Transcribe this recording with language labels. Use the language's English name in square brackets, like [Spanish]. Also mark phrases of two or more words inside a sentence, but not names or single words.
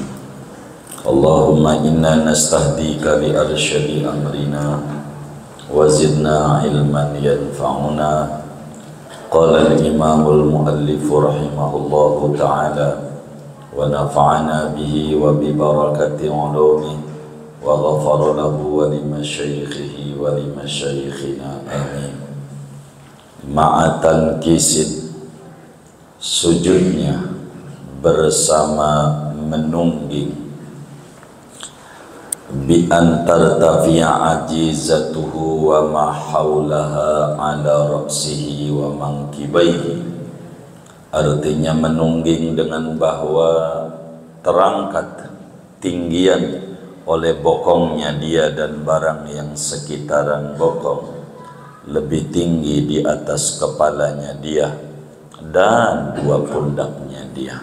[Arabic] اللهم إنا نستهديك لأرشد أمرنا وزدنا علما ينفعنا. قال الإمام المؤلف رحمه الله تعالى ونفعنا به وببركة علومه وغفر له ولمشايخه ولمشايخنا آمين. Ma'atan kisid, [Indonesian] sujudnya bersama menungging, [Arabic] بأن ترتفع عجيزته وما حولها على رأسه ومنكبيه. [Indonesian] Artinya menungging dengan bahwa terangkat tinggian oleh bokongnya dia dan barang yang sekitaran bokong lebih tinggi di atas kepalanya dia dan dua pundaknya dia.